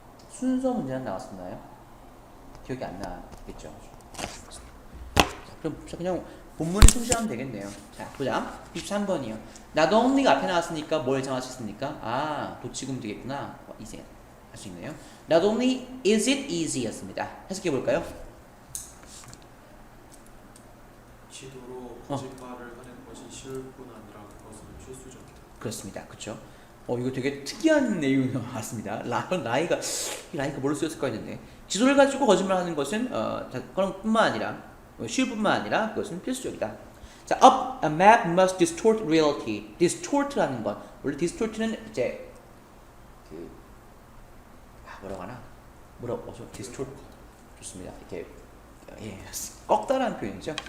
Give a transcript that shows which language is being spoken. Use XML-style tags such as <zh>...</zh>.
<ko>순서 문제는 나왔었나요? 기억이 안 나겠죠. 자, 그럼 그냥 본문에 충실하면 되겠네요. 자, 보자. 23번이요. not only가 앞에 나왔으니까 뭘 예상할 수 있습니까? 도치금 되겠구나. 이제 할 수 있네요.</ko> <en>Not only is it easy 였습니다.</en> <ko>해석해 볼까요? 지도로 거짓말을 하는 것이 쉬울 뿐 아니라 그것은 필수적이다. 그렇습니다. 그렇죠? 이거 되게 특이한 내용이 나왔습니다. 라이가 뭘로 쓰였을까 했는데 지도를 가지고 거짓말하는 것은 그런 뿐만 아니라 쉬울 뿐만 아니라 그것은 필수적이다.</ko> <en>자, a map must distort reality.</en> <ko>distort라는 것 원래 distort는 이제 뭐라고 하나? distort 좋습니다. 이렇게 꺾다라는 표현이죠.</ko>